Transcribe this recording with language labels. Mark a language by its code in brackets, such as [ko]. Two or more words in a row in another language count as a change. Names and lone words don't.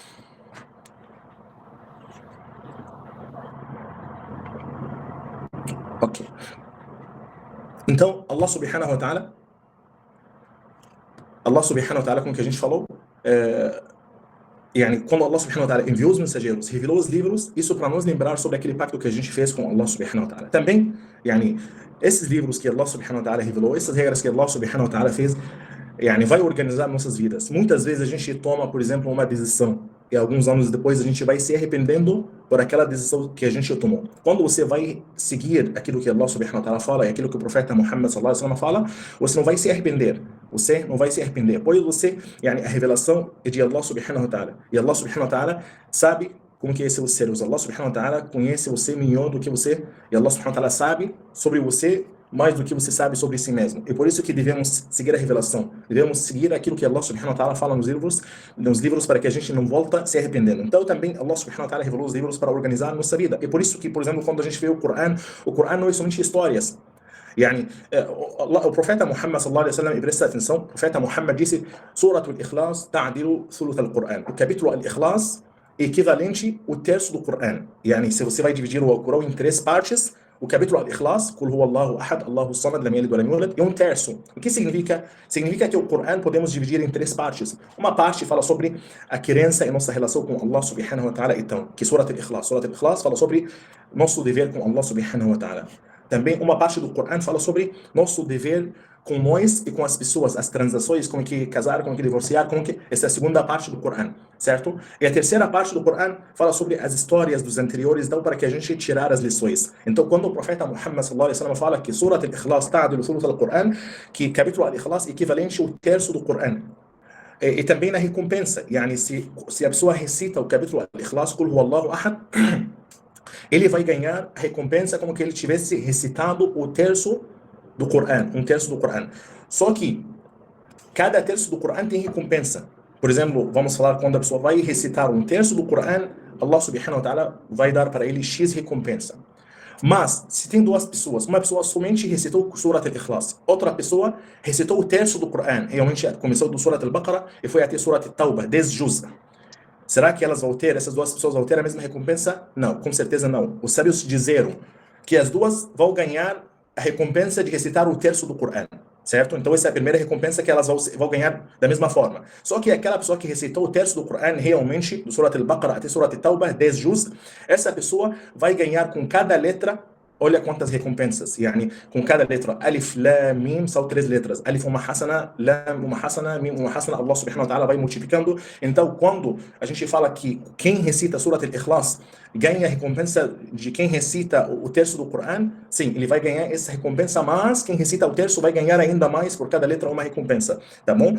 [pt] Ok. Então, [ar] الله سبحانه وتعالى, [pt] como que a gente falou, quando [ar] الله سبحانه وتعالى [pt] enviou os mensageiros, revelou os livros, isso para nos lembrar sobre aquele pacto que a gente fez com [ar] الله سبحانه وتعالى. [pt] Também, esses livros que [ar] الله سبحانه وتعالى [pt] revelou, essas regras que [ar] الله سبحانه وتعالى [pt] fez, vai organizar nossas vidas. Muitas vezes a gente toma, por exemplo, uma decisão e alguns anos depois a gente vai se arrependendo por aquela decisão que a gente tomou. Quando você vai seguir aquilo que [ar] الله سبحانه وتعالى [pt] fala e aquilo que o profeta Muhammad [ar] صلى الله عليه وسلم [pt] fala, você não vai se arrepender. Você não vai se arrepender. Pois você, a revelação é de [ar] الله سبحانه وتعالى. [pt] E [ar] الله سبحانه وتعالى [pt] sabe como que é seus seres. [ar] الله سبحانه وتعالى [pt] conhece você melhor do que você. E [ar] الله سبحانه وتعالى [pt] sabe sobre você mais do que você sabe sobre si mesmo. E por isso que devemos seguir a revelação. Devemos seguir aquilo que [ar] الله سبحانه وتعالى [pt] fala nos livros para que a gente não volta se arrependendo. Então também [ar] الله سبحانه وتعالى [pt] revelou os livros para organizar a nossa vida. E por isso que, por exemplo, quando a gente vê o Coran não é somente histórias. O profeta Muhammad [ar] صلى الله عليه وسلم, [pt] e presta atenção, o profeta Muhammad disse: [ar] سورة الإخلاص تعدل ثلث القرآن. [pt] O capítulo al-Ikhlas é equivalente ao terço do Coran. Se você vai dividir o Corão em 3 partes, o capítulo al-Ikhlas, [ar] قل هو الله أحد الله الصمد لم يلد ولم يولد, [pt] é um terço. O que significa? Significa que o Coran podemos dividir em 3 partes. Uma parte fala sobre a crença e nossa relação com [ar] الله سبحانه وتعالى, [pt] então, que Surat al-Ikhlas. Surat al-Ikhlas fala sobre nosso dever com [ar] الله سبحانه وتعالى. [pt] Também uma parte do Coran fala sobre nosso dever com nós e com as pessoas, as transações, como que casar, como que divorciar, essa é a segunda parte do Coran, certo? E a terceira parte do Coran fala sobre as histórias dos anteriores, então para que a gente tirar as lições. Então quando o profeta Muhammad [ar] صلى الله عليه وسلم [pt] fala que [ar] سورة الإخلاص تعدل ثلث القرآن, [pt] que capítulo al-Ikhlas é equivalente ao terço do Coran. E também na recompensa, se a pessoa recita o capítulo al-Ikhlas, [ar] قل هو الله أحد, [pt] ele vai ganhar a recompensa como que ele tivesse recitado o terço do Coran, um terço do Coran. Só que cada terço do Coran tem recompensa. Por exemplo, vamos falar quando a pessoa vai recitar um terço do Coran, [ar] الله سبحانه وتعالى [pt] vai dar para ele X recompensa. Mas, se tem 2 pessoas, uma pessoa somente recitou Surat al-Ikhlas, outra pessoa recitou o terço do Coran, realmente começou do Surat al-Baqarah e foi até Surat al-Tawbah, 10 juz. Será que essas 2 pessoas vão ter a mesma recompensa? Não, com certeza não. Os sábios disseram que as 2 vão ganhar a recompensa de recitar o terço do Coran, certo? Então essa é a primeira recompensa que elas vão ganhar da mesma forma. Só que aquela pessoa que recitou o terço do Coran realmente, do Surat al-Baqarah até Surat al-Tawbah, 10 juz, essa pessoa vai ganhar com cada letra, olha quantas recompensas, com cada letra, alif, lam, mim, são 3 letras, alif uma hasana, lam uma hasana, mim uma hasana, [ar] الله سبحانه وتعالى [pt] vai multiplicando. Então quando a gente fala que quem recita Surat al-Ikhlas ganha a recompensa de quem recita o terço do Coran, sim, ele vai ganhar essa recompensa, mas quem recita o terço vai ganhar ainda mais por cada letra uma recompensa, tá bom?